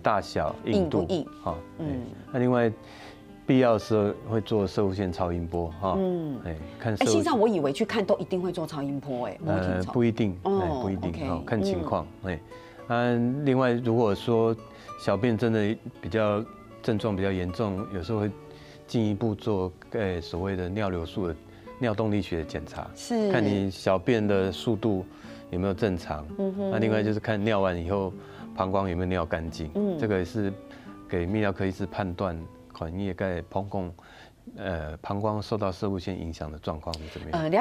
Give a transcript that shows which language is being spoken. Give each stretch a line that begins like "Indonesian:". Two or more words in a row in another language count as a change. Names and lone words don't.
Chinese: 大小、硬度，那另外必要的時候會做攝護腺超音波，看。線上我以為去看都一定會做超音波，不一定，不一定，看情況，另外如果說小便真的比較症狀比較嚴重，有時候會進一步做所謂的尿流速的尿动力学的检查，是看你小便的速度有没有正常。那另外就是看尿完以后膀胱有没有尿干净。这个也是给泌尿科医师判断款叶钙膀胱受到射物线影响的状况是怎么样？